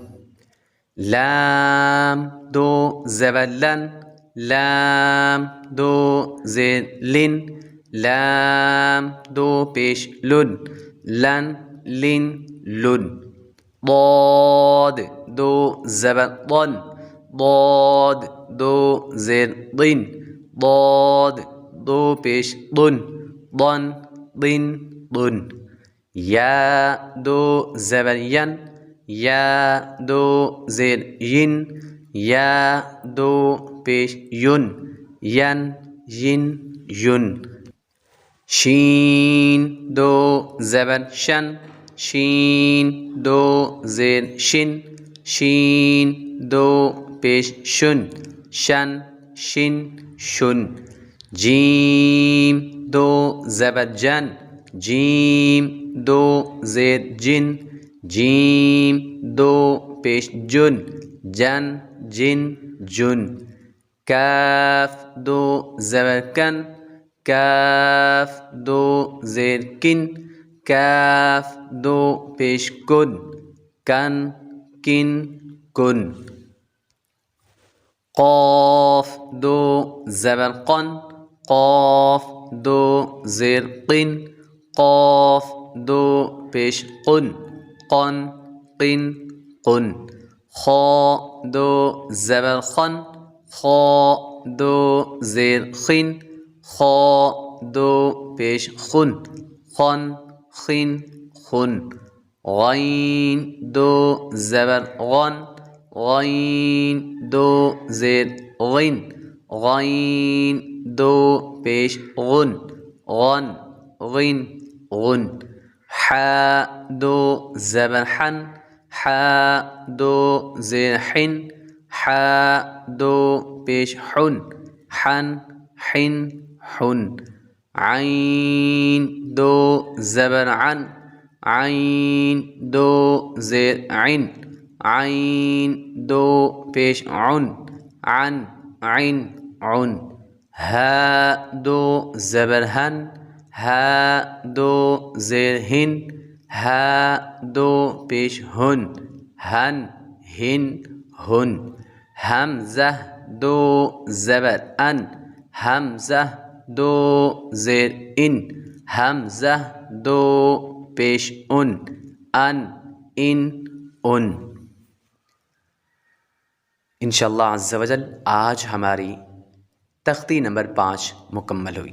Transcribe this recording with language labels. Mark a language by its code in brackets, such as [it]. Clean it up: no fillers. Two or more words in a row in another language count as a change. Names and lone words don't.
[hi] लाम दो ज़बर लन, लाम दो ज़ेर लिन, लाम दो पेश लुन, लन लिन लुन। ضاد दो ज़बर ضن, ضاد दो ज़ेर ضن, ضاد दो पेश ضن, ضن ضن ضن। या दो ज़बर यन, या दो ज़ेर यिन, या दो पेश युन, यन यिन युन। शीन दो ज़बर शन, शीन दो ज़ेर शिन, शीन दो पेश शुन, शन शिन शुन। जीम दो ज़बर जन, जीम दो ज़ेर जिन, जीम दो पेश जुन, जन जिन जुन। काफ दो ज़बर कन, काफ दो ज़ेर किन, काफ दो पेश कुन, कन किन कुन। क़ाफ दो ज़बर क़न, क़ाफ दो ज़ेर क़िन, क़ाफ दो पेश क़ुन, क़न क़िन क़ुन। ख़ा दो ज़बर ख़न, ख़ा दो ज़ेर ख़िन, ख़ा दो पेश ख़ुन, ख़न ख़िन ख़ुन। ग़ैन दो ज़बर ग़न, गैन दो ज़ेर गैन, गैन दो पेश गुन, गन गैन गुन। हा दो ज़बर हन, हा दो ज़ेर हिन, हा दो पेश हुन, हन हिन हुन। आइन दो ज़बर अन, आइन दो ज़ेर आइन, आइन दो पेश उन, अन आइन उन। हा दो ज़बर हन, हा दो ज़ेर हिन, हा दो पेश हुन, हन हिन हुन। हमज़ा दो ज़बर अन, हमज़ा दो ज़ेर इन, हमज़ा दो पेश उन, अन इन उन। [ar] إن شاء الله عز وجل [hi] आज हमारी तख्ती नंबर 5 मुकम्मल हुई।